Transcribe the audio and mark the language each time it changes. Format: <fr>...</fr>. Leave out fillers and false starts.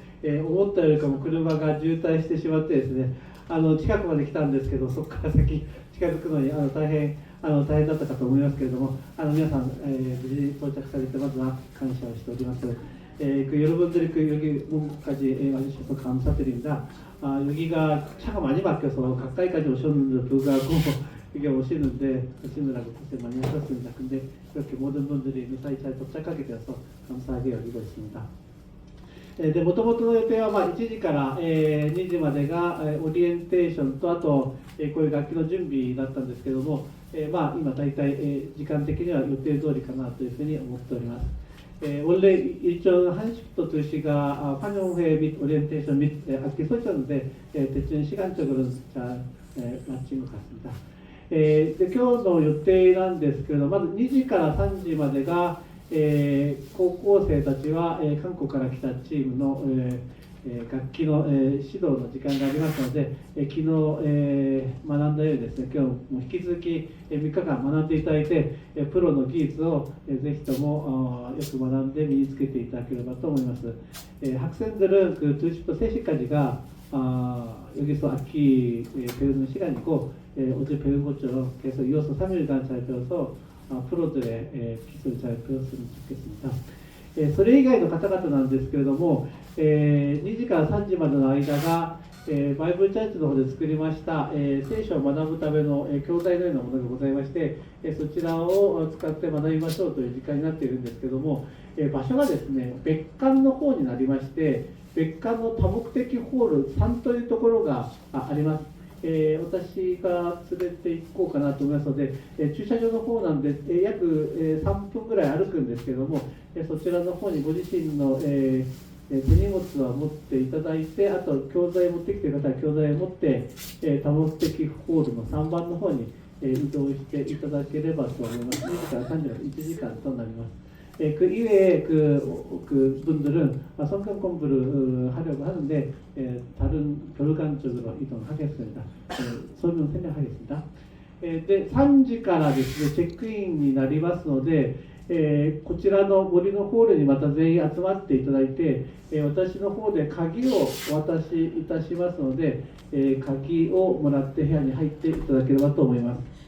<ja>思ったよりかも車が渋滞してしまってですね、近くまで来たんですけど、そこから先近づくのに大変だったかと思いますけれども、皆さん、無事到着されてまずは感謝をしております。</ja> <ko>여러분들이 여기 몸까지 와주셔서 감사드립니다. 여기가 차가 많이 막혀서 가까이까지 오셨는데 불구하고 여기 오시느라고 고생 많이 하셨습니다. 근데 그렇게 모든 분들이 무사히 잘 도착하게 되어서 감사하게 여기고 있습니다.</ko> <ja>でもともとの予定は1時から、2時までがオリエンテーションとあと、こういう楽器の準備だったんですけども、今大体、時間的には予定通りかなというふうに思っております。</ja> <ko>원래 일정 1시부터 2시가 환영회 및 오리엔테이션 및 악기 설치였는데 대충 시간적으로는 잘 마친 것 같습니다.</ko> <ja>で今日の予定なんですけれども、まず2時から3時までが、高校生たちは、韓国から来たチームの、楽器の、指導の時間がありますので、昨日、学んだようにですね、今日も引き続き、3日間学んでいただいて、プロの技術を、ぜひともよく学んで身につけていただければと思います。</ja> <ko>학생들은 그 2시부터 3시까지가 여기서 악기 배우는 시간이고, 어제 배운 것처럼 계속 이어서 3일간 잘 배워서 프로들의 기술 잘 배웠으면 좋겠습니다.</ko> <ja>それ以外の方々なんですけれども、2時から3時までの間が、バイブルチャーチの方で作りました、聖書を学ぶための、教材のようなものがございまして、そちらを使って学びましょうという時間になっているんですけども、場所がですね、別館の方になりまして、別館の多目的ホール3というところがあります。私が連れて行こうかなと思いますので、駐車場の方なんで、約3分ぐらい歩くんですけれども、そちらの方にご自身の、手荷物は持っていただいて、あと教材を持ってきている方は教材を持って、多目的ホールの3番の方に、移動していただければと思います。2時から3時まで1時間となります。</ja> <ko>그 이외에 그 분들은 성경 공부를 하려고 하는데 다른 별관 쪽으로 이동하겠습니다. 설명 설명하겠습니다.</ko> <ja>3時からですね、チェックインになりますので、こちらの森のホールにまた全員集まっていただいて、私の方で鍵をお渡しいたしますので、鍵をもらって部屋に入っていただければと思います。</ja>